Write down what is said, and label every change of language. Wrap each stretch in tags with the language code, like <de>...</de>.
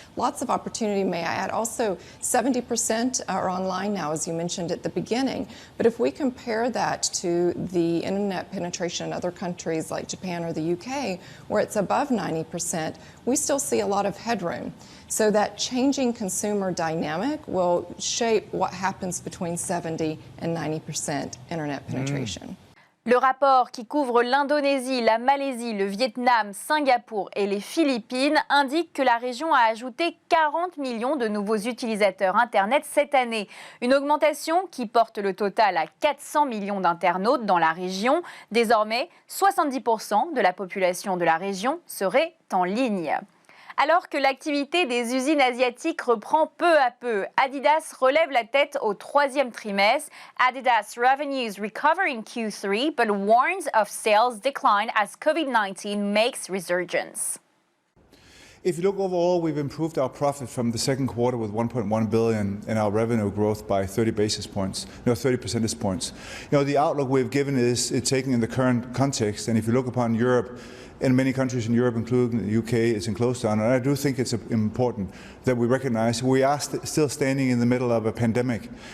<en>Lots of opportunity, may I add. Also, 70% are online now, as you mentioned at the beginning, but if we compare that to the internet penetration in other countries like Japan or the UK, where it's above 90%, we still see a lot of headroom. So that changing consumer dynamic will shape what happens between 70 and 90% internet penetration.</en> <fr>Le rapport qui couvre l'Indonésie, la Malaisie, le Vietnam, Singapour et les Philippines indique que la région a ajouté 40 millions de nouveaux utilisateurs Internet cette année. Une augmentation qui porte le total à 400 millions d'internautes dans la région. Désormais, 70% de la population de la région serait en ligne. Alors que l'activité des usines asiatiques reprend peu à peu, Adidas relève la tête au troisième trimestre.</fr> <en>Adidas revenues recover in Q3, but warns of sales decline as COVID-19 makes resurgence. If you look overall, we've improved our profit from the second quarter with 1.1 billion and our revenue growth by 30 percentage points. The outlook we've given is taken in the current context, and if you look upon Europe, and many countries in Europe, including the UK, is in close down. And I do think it's important that we recognize we are still standing in the middle of a pandemic.</en>